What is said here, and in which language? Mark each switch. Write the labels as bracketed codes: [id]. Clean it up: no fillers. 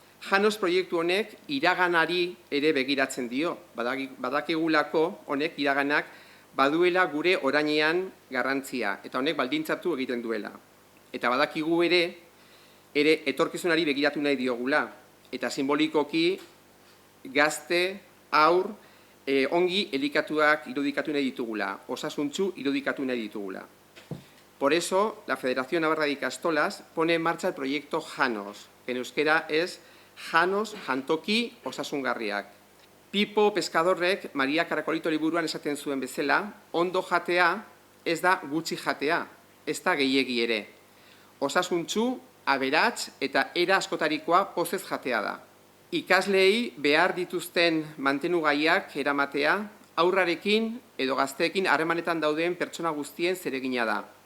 [eu] Janos proiektu honek iraganari ere begiratzen dio, badakigulako honek iraganak baduela gure orainean garrantzia, eta honek baldintzatu egiten duela. Eta badakigu ere etorkizunari begiratu nahi diogula, eta simbolikoki gazte, haur, ongi elikatuak irudikatu nahi ditugula, osasuntsu irudikatu nahi ditugula. [es] Por eso, la Federación Navarra de Ikastolas pone en marcha el proyecto Janos, que en euskera es Janos, [eu] jantoki, osasungarriak. Pipo Pescadorrek Maria Karakolito liburuan esaten zuen bezala, ondo jatea ez da gutxi jatea, ez da gehiegi ere. Osasuntsu, aberats eta era askotarikoa pozez jatea da. Ikasleei behar dituzten mantenugaiak eramatea, haurrarekin edo gazteekin harremanetan dauden pertsona guztien zeregina da.